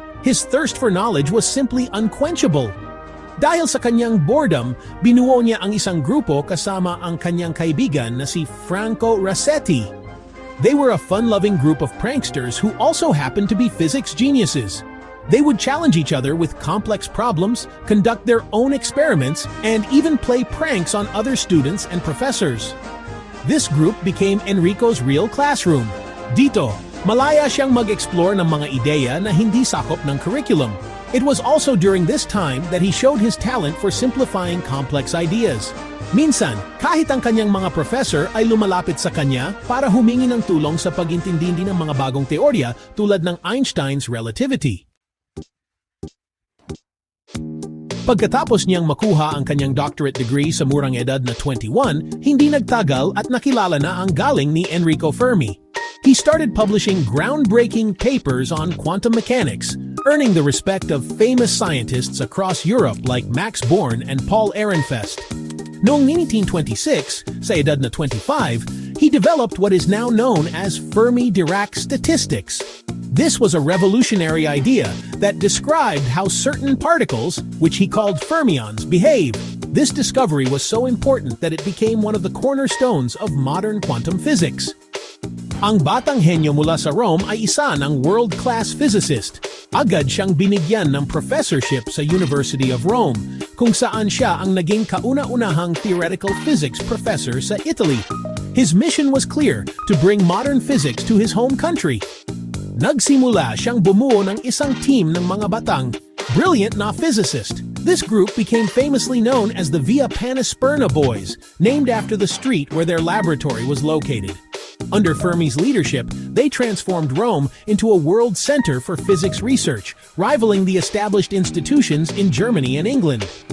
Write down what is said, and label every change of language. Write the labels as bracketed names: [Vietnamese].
[English] His thirst for knowledge was simply unquenchable. [Filipino] Dahil sa kanyang boredom, binuo niya ang isang grupo kasama ang kanyang kaibigan na si Franco Rasetti. [English] They were a fun-loving group of pranksters who also happened to be physics geniuses. They would challenge each other with complex problems, conduct their own experiments, and even play pranks on other students and professors. This group became Enrico's real classroom. [Filipino] Dito, malaya siyang mag-explore ng mga ideya na hindi sakop ng curriculum. [English] It was also during this time that he showed his talent for simplifying complex ideas. [Filipino] Minsan, kahit ang kanyang mga professor ay lumalapit sa kanya para humingi ng tulong sa pag-intindi ng mga bagong teorya tulad ng Einstein's relativity. Pagkatapos niyang makuha ang kanyang doctorate degree sa murang edad na 21, hindi nagtagal at nakilala na ang galing ni Enrico Fermi. [English] He started publishing groundbreaking papers on quantum mechanics, earning the respect of famous scientists across Europe like Max Born and Paul Ehrenfest. [Filipino] Noong 1926, sa edad na 25, [English] he developed what is now known as Fermi-Dirac statistics. This was a revolutionary idea that described how certain particles, which he called fermions, behave. This discovery was so important that it became one of the cornerstones of modern quantum physics. [Filipino] Ang batang henyo mula sa Rome ay isa ng world-class physicist. Agad siyang binigyan ng professorship sa University of Rome, kung saan siya ang naging kauna-unahang theoretical physics professor sa Italy. [English] His mission was clear, to bring modern physics to his home country. [Filipino] Nagsimula siyang bumuo ng isang team ng mga batang, brilliant na physicist. [English] This group became famously known as the Via Panisperna Boys, named after the street where their laboratory was located. Under Fermi's leadership, they transformed Rome into a world center for physics research, rivaling the established institutions in Germany and England.